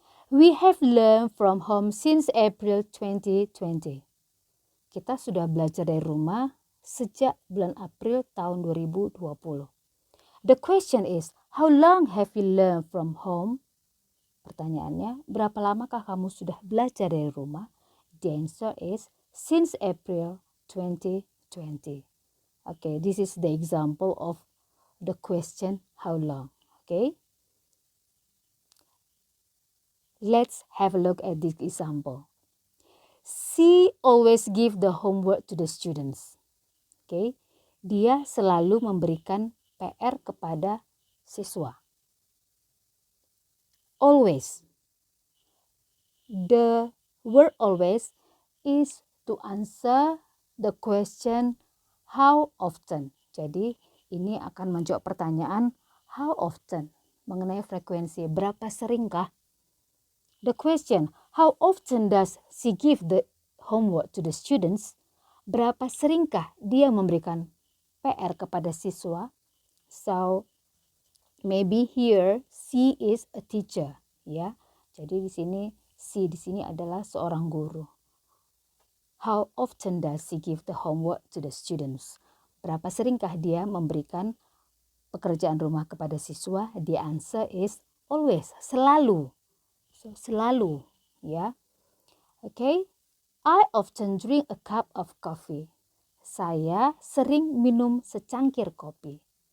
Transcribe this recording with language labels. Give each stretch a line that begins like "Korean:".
English: We have learned from home since April 2020.
Indonesian: Kita sudah belajar dari rumah sejak bulan April tahun 2020.
English: The question is, how long have you learned from home?
Indonesian: Pertanyaannya, berapa lamakah kamu sudah belajar dari rumah?
English: The answer is since April 2020. Okay, this is the example of the question how long. Okay. Let's have a look at this example. She always give the homework to the students. Okay.
Indonesian: Dia selalu memberikan PR kepada siswa.
English: Always. The word always is to answer the question how often.
Indonesian: Jadi ini akan menjawab pertanyaan how often mengenai frekuensi. Berapa seringkah?
English: The question, how often does she give the homework to the students?
Indonesian: Berapa seringkah dia memberikan PR kepada siswa?
English: So, maybe here she is a teacher, ya.
Indonesian: Jadi di sini adalah seorang guru.
English: How often does she give the homework to the students?
Indonesian: Berapa seringkah dia memberikan pekerjaan rumah kepada siswa?
English: The answer is always, selalu. So, selalu, ya. Okay. I often drink a cup of coffee.
Indonesian: Saya sering minum secangkir kopi.